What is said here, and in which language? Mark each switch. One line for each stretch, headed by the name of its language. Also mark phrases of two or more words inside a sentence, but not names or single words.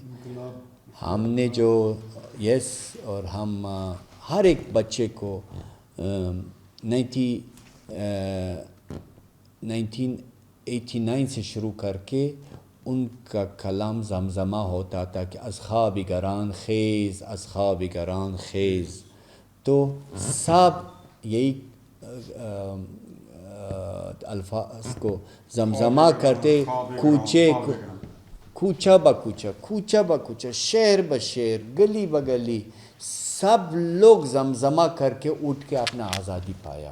Urdu: ہم نے جو اور ہم ہر ایک بچے کو 1989 سے شروع کر کے ان کا کلام زمزمہ ہوتا تھا کہ
Persian: از خواب گران خیز، از خواب گران خیز.
Urdu: تو سب یہی الفاظ کو زمزمہ کرتے، کوچہ با کوچہ، شہر بہ شہر، گلی بہ گلی، سب لوگ زمزمہ کر کے اٹھ کے اپنا آزادی پایا.